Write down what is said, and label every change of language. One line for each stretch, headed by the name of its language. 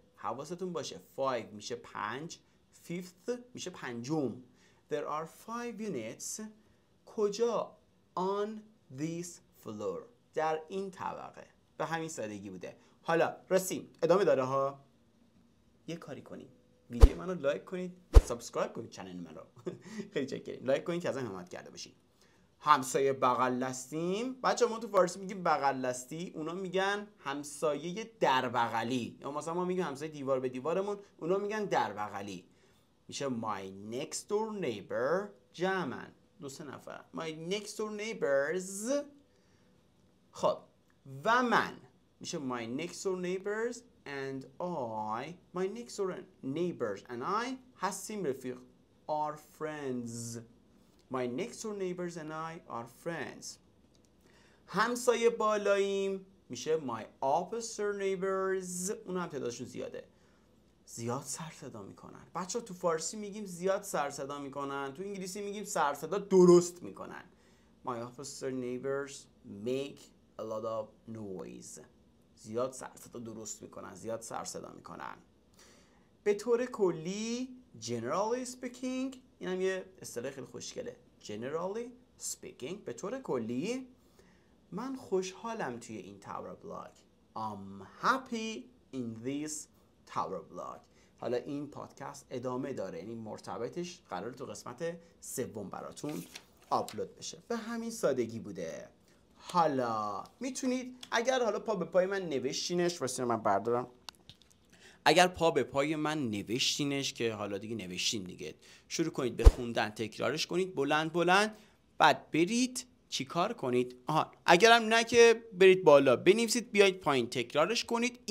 Persian: حواستون باشه 5 میشه 5، 5th میشه 5م.
English: There are 5 units.
Persian: کجا؟
English: on this floor.
Persian: در این طبقه. به همین سادگی بوده. حالا رسیم ادامه داره ها. یه کاری کنیم، ویدیو منو لایک کنید، سابسکرایب کنید چنل منو. خیلی چکریم. لایک کنید که ازم حمایت کرده باشین. همسایه بغل دستیم. بچه ما تو فارسی میگیم بغل دستی، اونا میگن همسایه در بغلی. یا مثلا ما میگیم همسایه دیوار به دیوارمون، اونا میگن در بغلی.
English: میشه my next door neighbor.
Persian: جمعاً 2-3 نفر.
English: my next door neighbors.
Persian: خب و من میشه
English: my next door neighbors and I my next door neighbors and I
Persian: هستیم رفیق
English: are friends. My next door neighbors and I are friends.
Persian: همسایه بالاییم میشه
English: my opposite neighbors.
Persian: اون هم تعدادشون زیاده. زیاد سر صدا میکنن. بچه تو فارسی میگیم زیاد سر صدا میکنن، تو انگلیسی میگیم سر صدا درست میکنن.
English: My opposite neighbors make a lot of noise.
Persian: زیاد سر صدا درست میکنن، زیاد سر صدا میکنن. به طور کلی
English: generally speaking،
Persian: این هم یه اصطلاح خیلی خوشگله.
English: generally speaking،
Persian: به طور کلی من خوشحالم توی این تاور بلاگ.
English: I'm happy in this tower blog.
Persian: حالا این پادکست ادامه داره، یعنی مرتبطش قراره تو قسمت 3 براتون آپلود بشه. به همین سادگی بوده. حالا میتونید اگر حالا پا به پای من نوشتینش، واسه من بردارم، اگر پا به پای من نوشتینش که حالا دیگه نوشتین دیگه، شروع کنید به خوندن، تکرارش کنید بلند بلند، بعد برید چیکار کنید؟ اگرم نه که برید بالا بنویسید بیاید پایین تکرارش کنید.